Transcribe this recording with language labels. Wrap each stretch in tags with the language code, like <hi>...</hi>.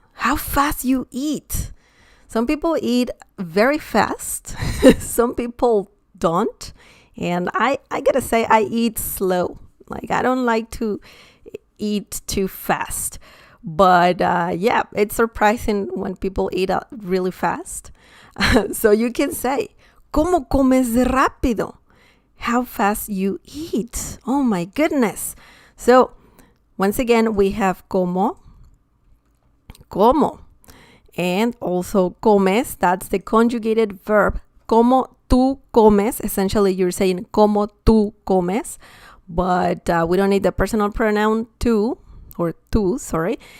<en>How fast you eat. Some people eat very fast. Some people don't. And I gotta say, I eat slow. Like, I don't like to eat too fast. But yeah, it's surprising when people eat really fast. So you can say,</en> <es>¿Cómo comes de rápido?</es> <en>How fast you eat. Oh my goodness. So once again, we have como, and also comes. That's the conjugated verb.</en> <es>Como tú comes.</es> <en>Essentially, you're saying</en> <es>como tú comes.</es> <en>But we don't need the personal pronoun tú, or tú, sorry.</en>